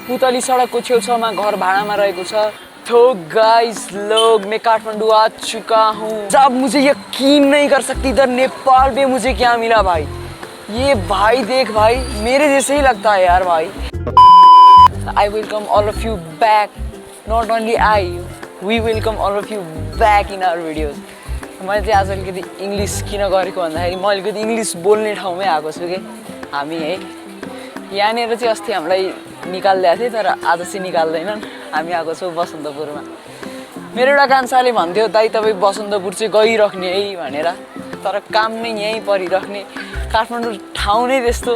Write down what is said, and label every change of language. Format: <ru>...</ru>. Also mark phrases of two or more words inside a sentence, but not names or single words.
<ne>पुतली सडकको छेउछाउमा घर भाडामा रहेको छ।</ne> <hi>तो गाइस लोग मैं काठमांडू आ चुका हूँ। अब मुझे यकीन नहीं कर सकती इधर नेपाल में मुझे क्या मिला भाई। ये भाई देख भाई मेरे जैसे ही लगता है यार भाई।</hi> <en>I welcome all of you back. Not only we welcome all of you back in our videos.</en> <ne>मैले चाहिँ आज अलिकति इङ्ग्लिस किन गरेको भन्दाखेरि म अलिकति इङ्ग्लिस बोल्ने ठाउँमै आएको छु कि हामी है यहाँनिर चाहिँ अस्ति हामीलाई निकाल्दै थिए तर आज चाहिँ निकाल्दैनन्। हामी आएको छौँ बसन्तपुरमा। मेरो एउटा कान्छाले भन्थ्यो दाइ तपाईँ बसन्तपुर चाहिँ गइराख्ने है भनेर, तर काम नै यहीँ परिराख्ने, काठमाडौँ ठाउँ नै त्यस्तो।</ne>